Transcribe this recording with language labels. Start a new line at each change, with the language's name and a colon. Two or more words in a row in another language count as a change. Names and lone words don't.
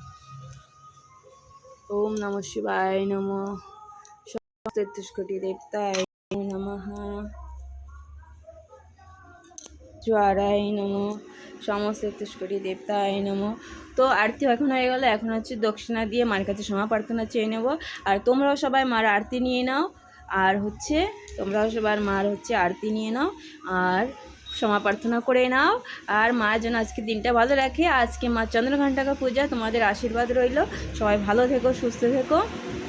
Sanskrit: ओम नमः शिवाय नमो तेत्रिशकोटि देवताय नमः ज्वाराय नमो समस्त तेत्रिशकोटि देवताय नमो
Bangla: তো আরতি এখন হয়ে গেল এখন হচ্ছে দক্ষিণা দিয়ে মার কাছে क्षमा প্রার্থনা চেয়ে নেব আর তোমরাও সবাই মার আরতি নিয়ে নাও আর হচ্ছে তোমরাও সবার মার হচ্ছে আরতি নিয়ে নাও আর ক্ষমা প্রার্থনা করে নাও আর মা যেন আজকে দিনটা ভালো রাখে আজকে মা চন্দ্রঘণ্টা পূজা তোমাদের আশীর্বাদ রইল সবাই ভালো থেকো সুস্থ থেকো